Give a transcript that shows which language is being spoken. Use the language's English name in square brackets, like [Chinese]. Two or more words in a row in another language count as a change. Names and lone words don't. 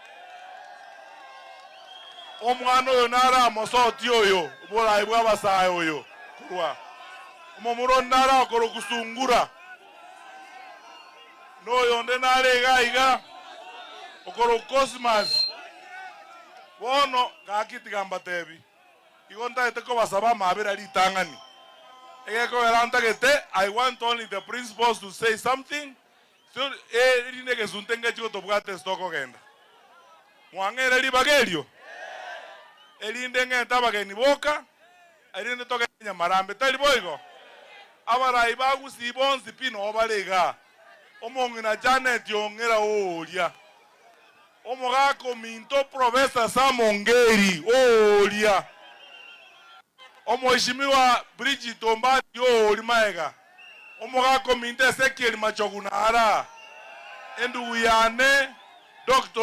[Gusii] omwana oyo nara mosoti oyo bolayi bw'abasayi oyo kurwa omomuro nara akoro kusungura noyo nde nalegaiga okoro cosmas bono gakitigamba tebi igo ntaete kobasaba mabera litang'ani egekogera ntagete [English] I want only the principals to say [Gusii] something so erine gesunte ngechiko tobwate stoko genda mwang'ere libagerio elinde ng'eta bageni boka elinde toke Nyamarambe tali boigo abarayi bagusi bonsi pino obalega omong'ina Janet yong'era oria omogako minto Professor Samongeri oria omweshimiwa Bridget Ombati ori maega omogako minto Ezekiel Machogunara endugu yane Dr.